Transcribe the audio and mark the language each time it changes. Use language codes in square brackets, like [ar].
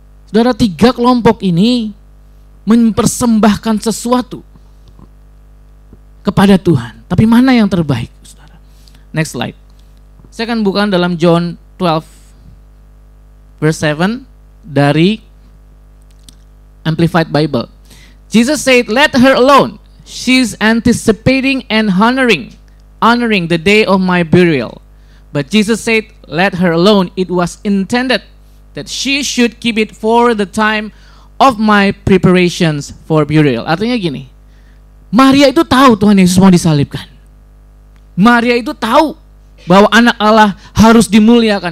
[id] Saudara, 3 kelompok ini mempersembahkan sesuatu kepada Tuhan. Tapi mana yang terbaik, saudara? [en] Next slide. [id] Saya akan buka dalam John 12 verse 7 dari Amplified Bible. [en] Jesus said, "Let her alone. She's anticipating and honoring the day of my burial." But Jesus said, "Let her alone. It was intended that she should keep it for the time of my preparations for burial." [id] Artinya gini, Maria itu tahu Tuhan Yesus mau disalibkan. Maria itu tahu bahwa anak Allah harus dimuliakan.